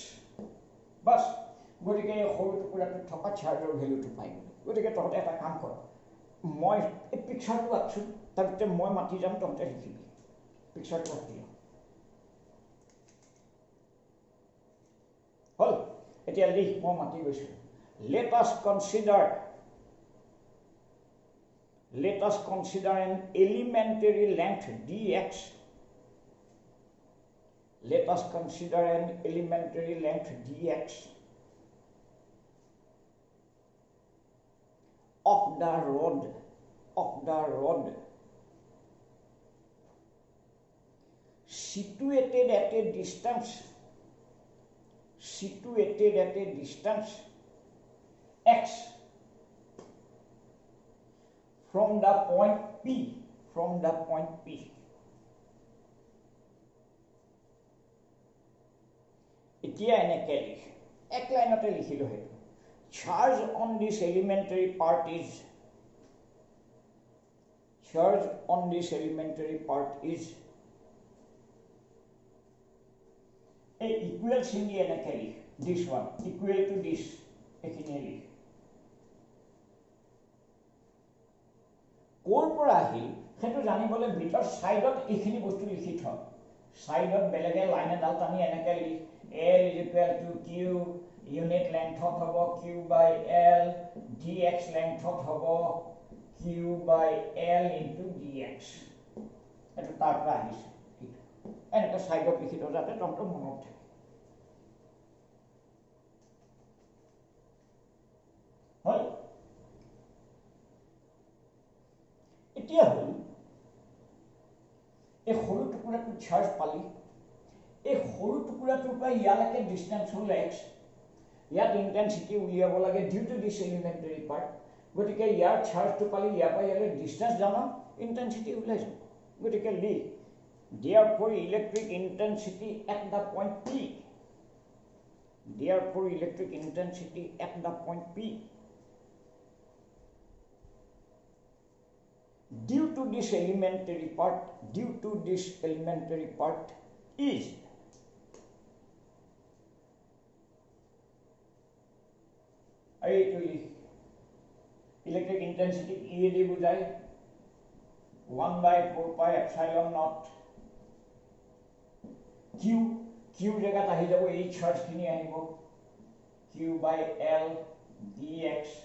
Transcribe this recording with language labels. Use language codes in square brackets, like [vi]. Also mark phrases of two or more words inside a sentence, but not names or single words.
[as] বাছ, গতিকে এই সৰু টুকুৰাটোত থকা চাৰ্জৰ ভেলুটো পাই গ'লো। গতিকে তহঁতে এটা কাম কৰ, মই এই পিকচাৰটো আঁকছোঁ, তাৰপিছতে মই মাতি যাম, তহঁতে লিখিবি। পিকচাৰটো আঁকি লওঁ। হ'ল, এতিয়া লিখ, মই মাতি গৈছোঁ। [en] Let us consider an elementary length dx. Let us consider an elementary length dx of the rod situated at a distance x from the point P. [as] এতিয়া এনেকৈ লিখ, এক লাইনতে লিখিলোঁ সেইটো। [en] Charge on this elementary part is [as] এই ইকুৱেল চিনি এনেকৈ লিখ, [en] this one equal to this, [as] এইখিনিয়ে লিখ। ক'ৰ পৰা আহিল সেইটো জানিবলৈ ভিতৰ ছাইডত এইখিনি বস্তু লিখি থ। ছাইডত বেলেগে লাইন এডাল টানি এনেকৈ লিখ, [en] L is equal to Q, [as] ইউনিট লেংথত হ'ব [en] Q by L, [as] dx লেংথত হ'ব [en] Q by L into dx। [as] এইটো তাৰ পৰা আহিছে। এনেকৈ ছাইডত লিখি থওঁ যাতে তহঁতৰ মনত থাকে। হয়, এতিয়া হ'ল এই সৰু টুকুৰাটো চাৰ্জ পালি, এই সৰু টুকুৰাটোৰ পৰা ইয়ালৈকে ডিষ্টেঞ্চ হ'ল এক্স, ইয়াত ইণ্টেনচিটি উলিয়াব লাগে [en] due to this elementary part, [as] গতিকে ইয়াৰ চাৰ্জটো পালি, ইয়াৰ পৰা ইয়ালৈ ডিষ্টেঞ্চ জানো, ইণ্টেনচিটি ওলাই যাব। গতিকে লিখ [en] therefore electric intensity at the point P, therefore electric intensity at the point P due to this elementary part is electric intensity E [as] দি বুজায় [en] 1/4 pi epsilon naught [as] Q জাগাত আহি যাব এই চাৰ্জ খিনি আহিব [en] Q by L dx